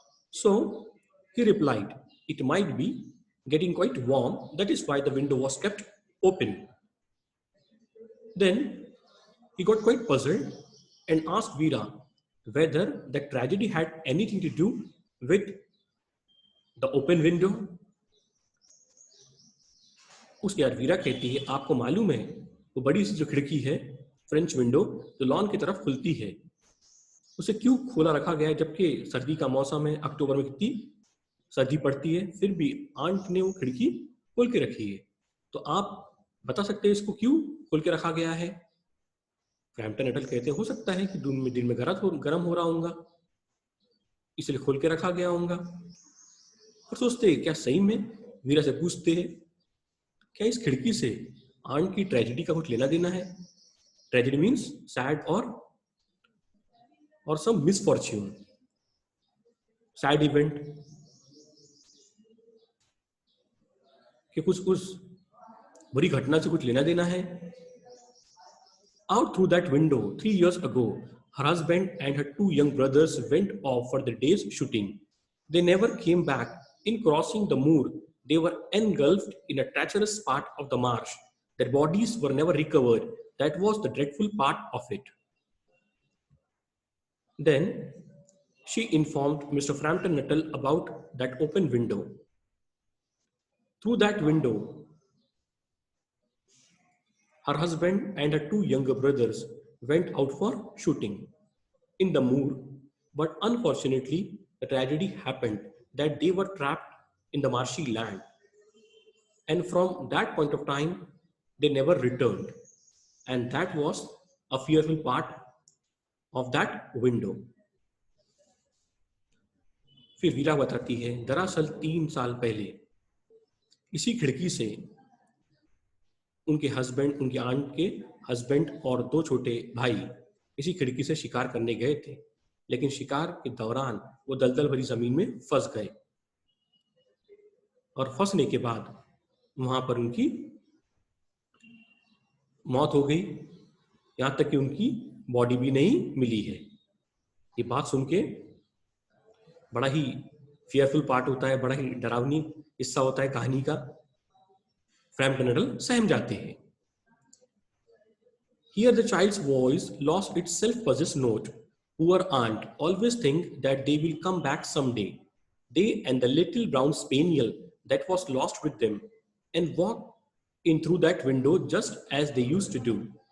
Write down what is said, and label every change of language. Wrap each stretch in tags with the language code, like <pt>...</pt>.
<en>So he replied, it might be getting quite warm, that is why the window was kept open. Then he got quite puzzled and asked Vera whether the tragedy had anything to do with the open window.</en> <hi>उसके बाद वीरा कहती है आपको मालूम है वो बड़ी सी जो खिड़की है फ्रेंच विंडो जो लॉन की तरफ खुलती है, उसे क्यों खोला रखा गया है जबकि सर्दी का मौसम है, अक्टूबर में कितनी सर्दी पड़ती है, फिर भी आंट ने वो खिड़की खोल के रखी है। तो आप बता सकते हैं इसको क्यों खोल के रखा गया है। फ्रैम्पटन नटल कहते हो सकता है कि दिन में गर्म हो रहा होगा, इसलिए खोल के रखा गया होगा। और सोचते हैं क्या सही में, वीरा से पूछते हैं क्या इस खिड़की से आंट की ट्रेजेडी का कुछ लेना देना है?</hi> <en>tragedy means sad</en> <hi>और</hi> <en>some misfortune, sad event,</en> <hi>कि कुछ उस बुरी घटना से कुछ लेना देना है।</hi> <en>Out through that window 3 years ago, her husband and her two young brothers went off for the day's shooting. They never came back. In crossing the moor, they were engulfed in a treacherous part of the marsh. Their bodies were never recovered. That was the dreadful part of it. Then she informed Mr. Frampton Nuttall about that open window. Through that window, her husband and her two younger brothers went out for shooting in the moor, but unfortunately, the tragedy happened that they were trapped in the marshy land. And from that point of time, they never returned. And that was a fearful part of that window.</en> <hi>फिर वीरा बताती है, दरअसल 3 साल पहले इसी खिड़की से उनके आंट के हस्बैंड और 2 छोटे भाई इसी खिड़की से शिकार करने गए थे, लेकिन शिकार के दौरान वो दलदल भरी जमीन में फंस गए और फंसने के बाद वहां पर उनकी मौत हो गई, यहां तक कि उनकी बॉडी भी नहीं मिली है। ये बात सुन के बड़ा ही</hi> <en>fearful part</en> <hi>होता है, बड़ा ही डरावनी हिस्सा होता है कहानी का। फ्रैम्पटन नटल सहम जाते हैं।</hi> <en>Here the child's voice lost its self-possessed note. Poor aunt always think that they will come back someday. They and the little brown spaniel that was lost with them, and walk in through that window just as they used to do.</en>